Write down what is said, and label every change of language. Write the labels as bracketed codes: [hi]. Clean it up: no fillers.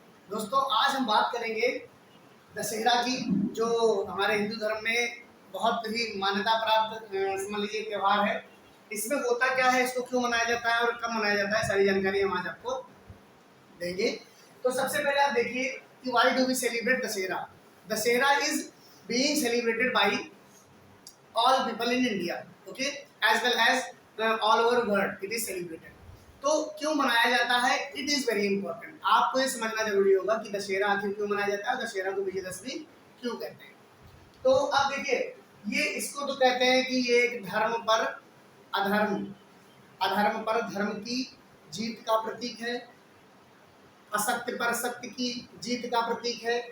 [hi] दोस्तों, आज हम बात करेंगे दशहरा की, जो हमारे हिंदू धर्म में बहुत ही मान्यता प्राप्त समझ लीजिए त्यौहार है। इसमें होता क्या है, इसको क्यों मनाया जाता है और कब मनाया जाता है, सारी जानकारी हम आज आपको देंगे। तो सबसे पहले आप देखिए कि [en] why do we celebrate [hi] Dussehra. [en] Dussehra is being celebrated by all people in India, okay, as well as all over world it is celebrated। [hi] तो क्यों मनाया जाता है, [en] It is very important. [hi] आपको ये समझना जरूरी होगा कि दशहरा आखिर क्यों मनाया जाता है, दशहरा को विजयदशमी क्यों कहते हैं। तो अब देखिए, ये इसको तो कहते हैं कि ये एक धर्म पर अधर्म पर धर्म की जीत का प्रतीक है, असत्य पर सत्य की जीत का प्रतीक है।